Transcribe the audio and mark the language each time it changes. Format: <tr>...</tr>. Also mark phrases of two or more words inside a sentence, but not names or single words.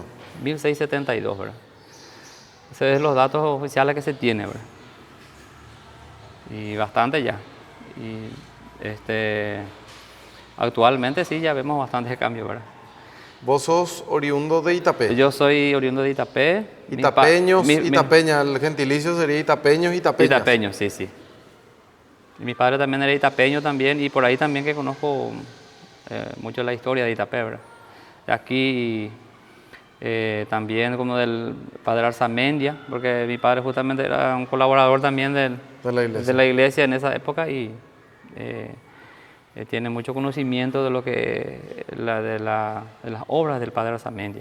<es>1672, ¿verdad? Esos son los datos oficiales que se tiene, ¿verdad? Y bastante ya. Y actualmente sí, ya vemos bastantes cambios, ¿verdad? ¿Vos sos oriundo de Itapé? Yo soy oriundo de Itapé. Itapeños, itapeña, el gentilicio sería itapeños, itapeñas. Itapeños, sí, sí. Y mi padre también era itapeño también, y por ahí también que conozco mucho la historia de Itapé, ¿verdad? De aquí también como del padre Arzamendia, porque mi padre justamente era un colaborador también de la iglesia en esa época y tiene mucho conocimiento de lo que de las obras del padre Arzamendia.</es>